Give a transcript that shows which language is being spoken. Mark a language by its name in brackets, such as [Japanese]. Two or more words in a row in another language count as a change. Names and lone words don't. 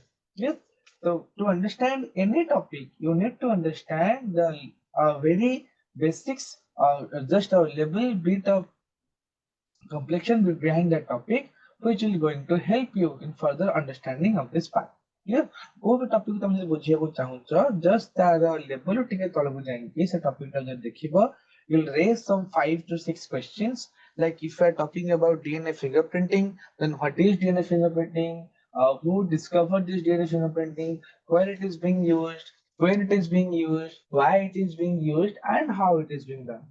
[English] Yes. So to understand any topic, you need to understand the very basics, just a little bit of complexion behind that topic, which is going to help you in further understanding of this part. Clear? [Odia] କୋଉ ବି topic ତମେ ଯଦି ବୁଝିବାକୁ ଚାହୁଁଛ, just ତାର level ଟିକେ ତଳକୁ ଯାଇକି ସେ topic ଟା ଯଦି ଦେଖିବ, [English] you'll raise some 5 to 6 questions. Like if you are talking about DNA fingerprinting, then what is DNA fingerprinting? Who discovered this DNA fingerprinting? Where it is being used? When it is being used? Why it is being used? And how it is being done?